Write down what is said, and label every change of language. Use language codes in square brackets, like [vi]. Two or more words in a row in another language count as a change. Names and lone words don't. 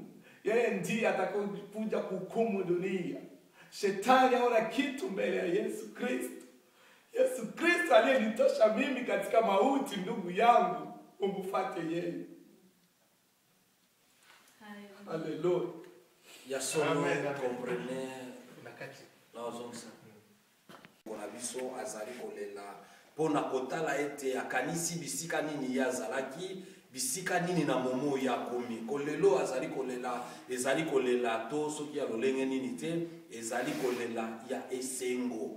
[sw] Yeye ndiye atakayokuja kuhukumu dunia. Shetani haona kitu mbele ya Yesu Kristo. Yesu Kristo aliyenitosha mimi katika mauti, ndugu yangu, umfuate yeye. Haleluya. [ln] Ya solo comprenez la zonsa. Bona biso azali kolela pona kotala ete akanisi bisika nini yazalaki, bisika nini na momo ya komi. Kolelo azali kolela, ezali kolela to soki ya lolenge nini te, ezali kolela ya esengo.